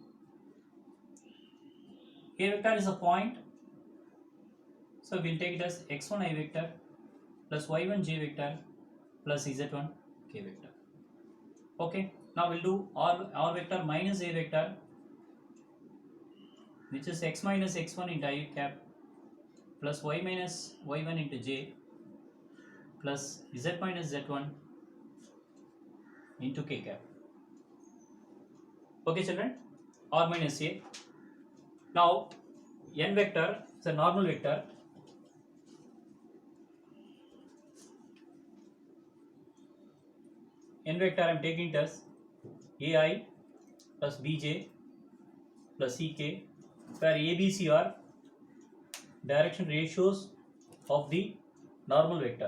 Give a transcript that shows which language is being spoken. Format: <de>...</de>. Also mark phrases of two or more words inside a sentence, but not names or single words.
<en>K vector is a point, so we'll take it as x1 I vector plus y1 j vector plus z1 k vector. Okay, now we'll do r vector minus a vector, which is x minus x1 into I cap plus y minus y1 into j plus z minus z1 into k cap. Okay children, r minus a. Now n vector is a normal vector. N vector I am taking it as ai plus bj plus ck, where ABC are direction ratios of the normal vector.</en>